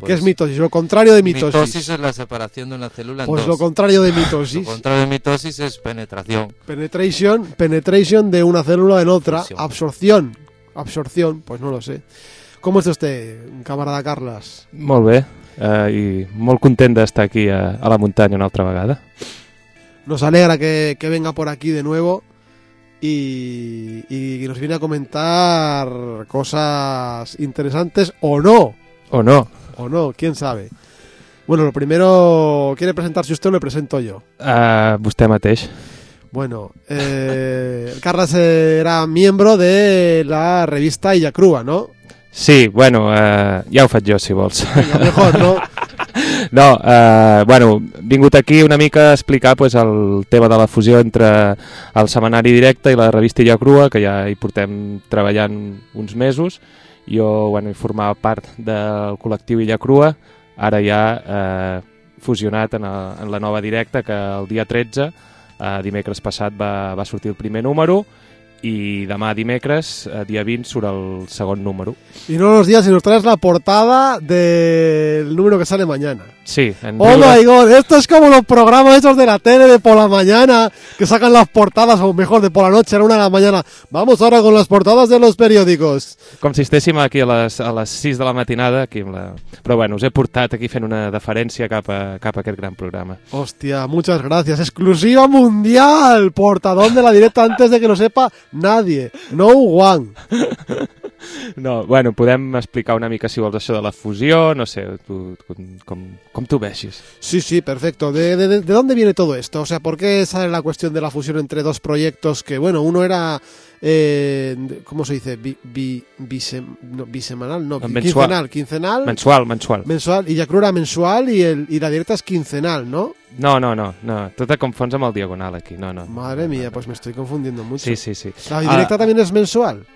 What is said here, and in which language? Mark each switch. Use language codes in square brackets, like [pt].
[es] ¿qué es mitosis? Lo contrario de mitosis. Mitosis es la separación de una célula en pues dos. Lo contrario de mitosis. Lo contrario de mitosis es penetración. Penetration de una célula en otra. Fusión. Absorción, pues no lo sé. ¿Cómo está usted, camarada Carles? [ca] Molt bé. I molt content d'estar aquí a la muntanya una altra vegada. [es] Nos alegra que venga por aquí de nuevo y nos viene a comentar cosas interesantes o no. O no. O no, quién sabe. Bueno, lo primero, ¿quiere presentarse usted o le presento yo? [ca] Vostè mateix. [es] Bueno, Carles era miembro de la revista Illa Crua, ¿no? [ca] Sí, bueno, ja ho faig jo, si vols. [es] Mejor, no? [ca] No, bueno, vingut aquí una mica a explicar pues, el tema de la fusió entre el setmanari directe i la revista Illa Crua, que ja hi portem treballant uns mesos. Jo, bueno, hi formava part del col·lectiu Illa Crua, ara ja fusionat en la nova directa, que el dia 13, dimecres passat, va sortir el primer número. I demà dimecres, dia 20, surt el segon número. [es] I no los días, sino traes la portada del número que sale mañana. Sí. [en] Oh my god, [es] esto es como los programas esos de la tele de por la mañana, que sacan las portadas, o mejor, de por la noche, a la una de la mañana. Vamos ahora con las portadas de los periódicos. [ca] Com si estéssim aquí a les 6 de la matinada. Aquí amb la... Però bueno, us he portat aquí fent una deferència cap a aquest gran programa. [es] Hòstia, muchas gracias. Exclusiva mundial, portadón de la directa antes de que lo sepa nadie, [en] no one. [ca] No, bueno, podem explicar una mica, si vols, això de la fusió, no sé, tu, com tu vegis. [es] Sí, sí, perfecto. ¿De dónde viene todo esto? O sea, ¿por qué sale la cuestión de la fusión entre dos proyectos que, bueno, uno era, ¿cómo se dice? ¿Bisemanal? No, quincenal. Mensual. Mensual, y Yacru era mensual y la directa es quincenal, ¿no? [ca] No, tu te confons amb el diagonal aquí, no. [es] Madre mía, pues me estoy confundiendo mucho. Sí. La directa también es mensual.